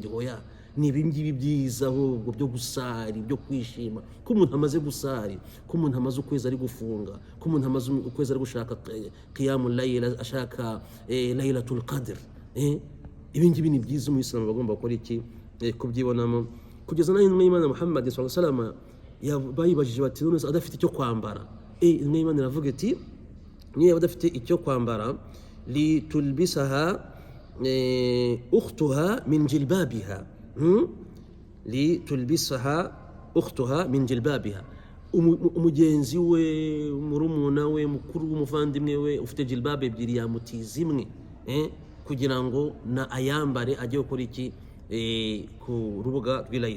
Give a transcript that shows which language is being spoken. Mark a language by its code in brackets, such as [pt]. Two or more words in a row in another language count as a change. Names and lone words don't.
[rw] Oya, ni ibingibi byiza ahubwo byo gusari, byo kwishima, ko umuntu amaze gusari, ko umuntu amaze ukwezi ari gufunga, ko umuntu amaze ukwezi ari gushaka [ar] قيام الليل, [rw] ashaka [ar] ليلة القدر. [rw] Ibingibi ni byiza umuyisilamu bagomba gukora iki, kubyibonamo. Kugeza naho intumwa y'Imana Muhammad [ar] صلى الله عليه وسلم [rw] bayibajije bati none adafite icyo kwambara, intumwa y'Imana iravuga iti niba adafite icyo kwambara litulbisaha [ar] أختها من جلبابها لتلبسها أختها من جلبابها, [rw] umugenzi we, murumuna we, mukuru w'umuvandimwe we ufite jilbab ebyiri yamutiza imwe, kugira ngo na ayambare ajye gukora iki ku rubuga rw'Eid.